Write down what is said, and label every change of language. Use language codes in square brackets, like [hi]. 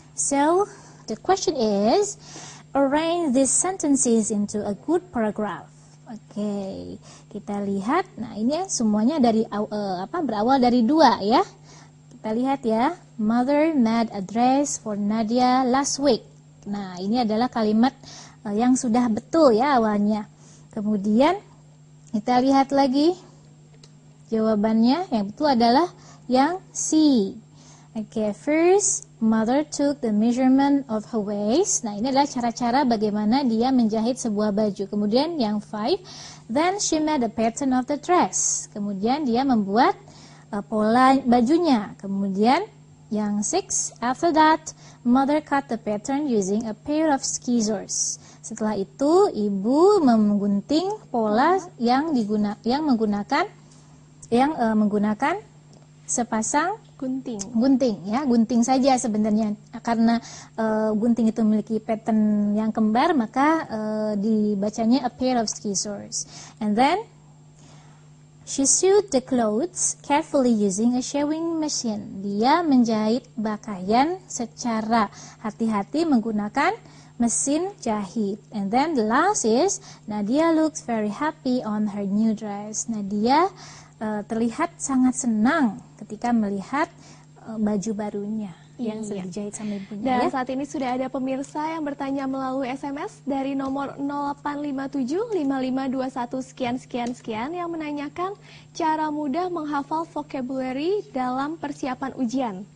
[en] So, the question is, arrange these sentences into a good paragraph. [id] Oke, kita lihat. Nah, ini ya semuanya dari berawal dari 2 ya. Kita lihat ya. Mother made a dress for Nadia last week. Nah, ini adalah kalimat yang sudah betul ya awalnya. Kemudian kita lihat lagi jawabannya. Yang betul adalah yang C. [en] Oke, first mother took the measurement of her waist. [id] Nah, ini adalah cara-cara bagaimana dia menjahit sebuah baju. Kemudian yang 5, [en] then she made a pattern of the dress. [id] Kemudian dia membuat pola bajunya. Kemudian yang 6, [en] after that mother cut the pattern using a pair of scissors. [id] Setelah itu ibu menggunting pola yang menggunakan sepasang gunting ya, gunting saja sebenarnya, karena gunting itu memiliki pattern yang kembar, maka dibacanya [en] a pair of scissors. And then she sewed the clothes carefully using a sewing machine. [id] Dia menjahit pakaian secara hati-hati menggunakan mesin jahit. [en] And then the last is Nadia looks very happy on her new dress. [id] Nadia terlihat sangat senang ketika melihat baju barunya yang sudah dijahit sama ibunya. Dan ya. saat ini sudah ada pemirsa yang bertanya melalui SMS dari nomor 08575521 sekian yang menanyakan cara mudah menghafal vocabulary dalam persiapan ujian.